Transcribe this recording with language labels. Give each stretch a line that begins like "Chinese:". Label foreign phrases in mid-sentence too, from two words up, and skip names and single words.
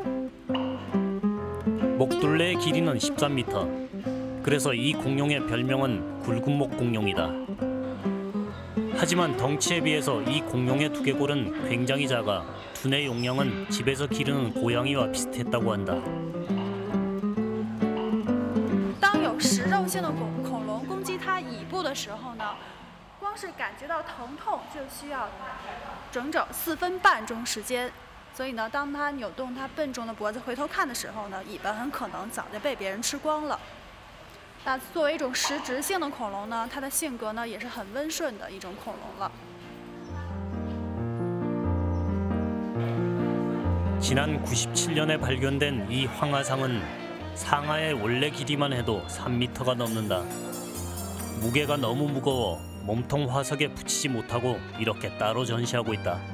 Korean: 목둘레의 길이는 13m. 그래서 이 공룡의 별명은 굵은목 공룡이다. 하지만 덩치에 비해서 이 공룡의 두개골은 굉장히 작아 두뇌 용량은 집에서 기르는 고양이와 비슷했다고 한다.
Chinese: 食肉性的恐龙攻击它尾部的时候呢，光是感觉到疼痛就需要整整4分半钟时间。所以呢，当它扭动它笨重的脖子回头看的时候呢，尾巴很可能早就被别人吃光了。那作为一种食植性的恐龙呢，它的性格呢也是很温顺的一种恐龙了。
Korean: 지난 97년에 발견된 이 황하상은 상하의 원래 길이만 해도 3m가 넘는다. 무게가 너무 무거워 몸통 화석에 붙이지 못하고 이렇게 따로 전시하고 있다.